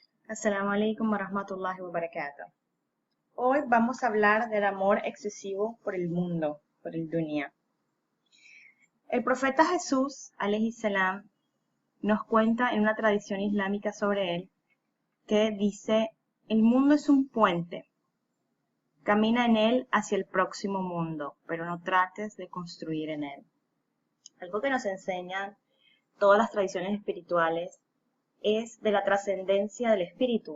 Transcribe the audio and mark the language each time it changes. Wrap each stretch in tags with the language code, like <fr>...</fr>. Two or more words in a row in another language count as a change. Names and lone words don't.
<ar>السلام عليكم ورحمة الله وبركاته.</ar> <es>Hoy vamos a hablar del amor excesivo por el mundo, por el dunya. El profeta Jesús,</es> <ar>عليه السلام,</ar> <es>nos cuenta en una tradición islámica sobre él que dice: el mundo es un puente, camina en él hacia el próximo mundo, pero no trates de construir en él. Algo que nos enseñan todas las tradiciones espirituales es de la trascendencia del espíritu.</es>